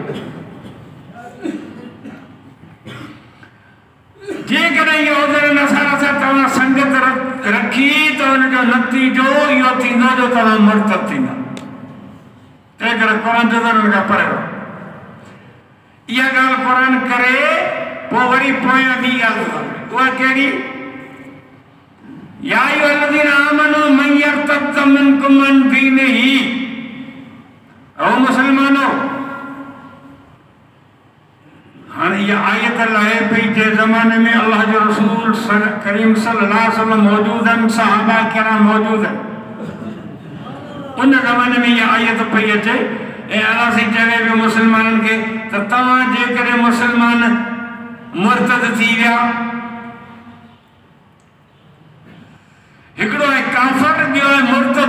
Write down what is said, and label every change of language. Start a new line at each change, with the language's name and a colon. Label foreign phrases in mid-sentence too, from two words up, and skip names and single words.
Sindhi: जेकॾहिं यहूदी नसारा सां तव्हां संगत रखी त हुनजो नतीजो इहो थींदो जो तव्हां मुर्तद थींदा। तंहिं करे क़ुरान जो हुननि खां परे रहो। इहा ॻाल्हि क़ुरान करे पोइ वरी पोयां ॿी ॻाल्हि खपे। उहा कहिड़ी?
Arabic: يا أيها الذين آمنوا من يرتد منكم عن دينه.
Sindhi: ओ मुसलमानो हाणे इहा आयत लाहे पई जे ज़माने में अल्लाह जो रसूल करीम
Arabic: صلى الله عليه وسلم
Sindhi: मौजूद आहिनि सहाबा किराम मौजूद आहिनि। उन ज़माने में इहा आयत पई अचे ऐं अल्लाह से चवे पियो मुसलमाननि खे त तव्हां जेकॾहिं मुसलमान मुर्तद थी विया हिकिड़ो आहे काफ़िर ॿियो आहे मुर्तद।